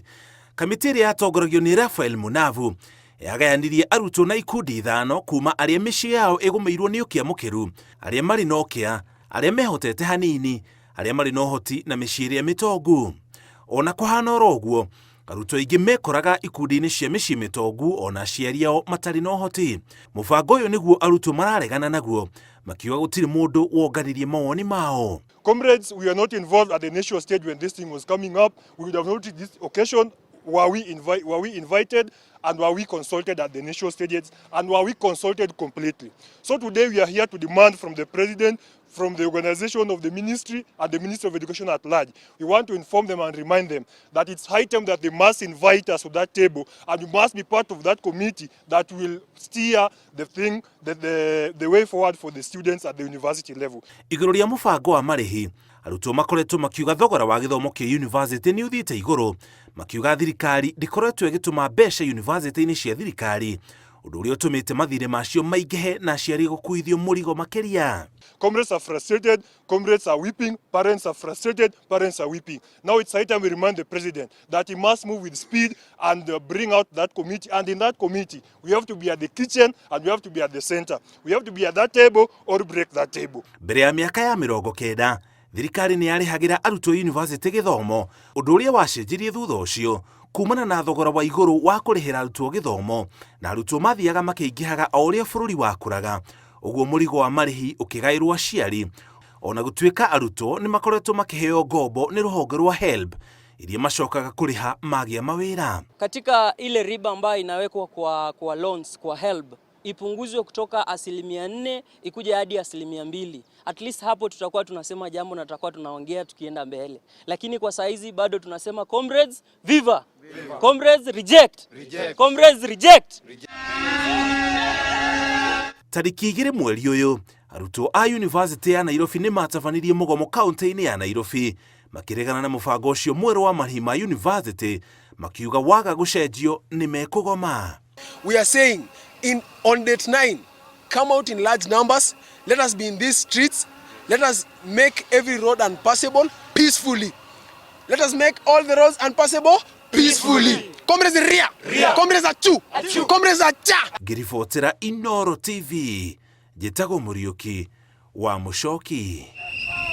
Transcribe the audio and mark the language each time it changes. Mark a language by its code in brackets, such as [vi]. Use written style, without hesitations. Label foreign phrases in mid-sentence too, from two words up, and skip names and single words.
[ki] Kamĩtĩ ĩrĩa yatongoragio nĩ Raphael Mũnavu yagayanirie arutwo na ikundi ithano kuma arĩa mĩciĩ yao ĩgũmĩirwo nĩ ũkĩa mũkĩru, arĩa marĩ na ũkĩa, arĩa mehotete hanini, arĩa marĩ na ũhoti na mĩciĩ ĩrĩa mĩtongu. Ona kũhana oro ũguo, arutwo aingĩ mekoraga ikundi-inĩ cia mĩciĩ mĩtongu ona aciari ao matarĩ na ũhoti. Mũbango ũyũ nĩguo arutwo mararegana naguo, makiuga gũtirĩ mũndũ wonganirie mawoni mao. [en] Comrades, we are not involved at the initial stage when this thing was coming up. We would have noted this occasion. Were we invited and were we consulted at the initial stages and were we consulted completely? So today we are here to demand from the President, from the organization of the ministry and the Ministry of Education at large. We want to inform them and remind them that it's high time that they must invite us to that table and we must be part of that committee that will steer the thing, the way forward for the students at the university level. [ki] Igũrũ rĩa mũbango wa marĩhi, arutwo makoretwo makiuga thogora wa gĩthomo kĩa yunivasĩtĩ nĩ ũthiĩte igũrũ, makiuga thirikari ndĩkoretwo ĩgĩtũma mbeca yunivasĩtĩ-inĩ cia thirikari, ũndũ ũrĩa ũtũmĩte mathirĩ macio maingĩhe na aciari gũkuithio mũrigo makĩria. [en] Comrades are frustrated, comrades are weeping, parents are frustrated, parents are weeping. Now it's high time we remind the President that he must move with speed and bring out that committee. And in that committee, we have to be at the kitchen and we have to be at the center. We have to be at that table or break that table. [ki] Mbere ya mĩaka ya 90, thirikari nĩ yarĩhagĩra arutwo yunivasĩtĩ gĩthomo, ũndũ ũrĩa wacenjirie thutha ũcio kumana na thogora wa igũrũ wa kũrĩhĩra arutwo gĩthomo, na arutwo mathiaga makĩingĩhaga o ũrĩa bũrũri wakũraga, ũguo mũrigo wa marĩhi ũkĩgaĩrwo aciari. Ona gũtuĩka arutwo nĩ makoretwo makĩheo ngombo nĩ rũhonge rwa HELB, iria macokaga kũrĩha magĩa mawĩra. [sw] Katika ile riba ambayo inawekwa kwa loans kwa HELB ipunguzwe kutoka 4% ikuje hadi 2%. At least hapo tutakuwa tunasema jambo na tutakuwa tunaongea tukienda mbele. Lakini kwa saizi bado tunasema comrades viva. [en] Comrades reject. Comrades reject. [ki] Tariki 2 mweri ũyũ, arutwo a yunivasĩtĩ ya Nairobi nĩ matabanirie mũgomo kaunti-inĩ ya Nairobi, makĩregana na mũbango ũcio mwerũ wa marĩhi ma yunivasĩtĩ, makiuga waga gũcenjio nĩ mekũgoma. [en] We are saying on date 9, come out in large numbers, let us be in these streets, let us make every road unpassable peacefully. Let us make all the roads unpassable peacefully. Comrades ria, comrades achu, comrades acha. [ki] Ngĩribotera Inooro TV, njĩtagwo Mũriũki wa Mũcoki.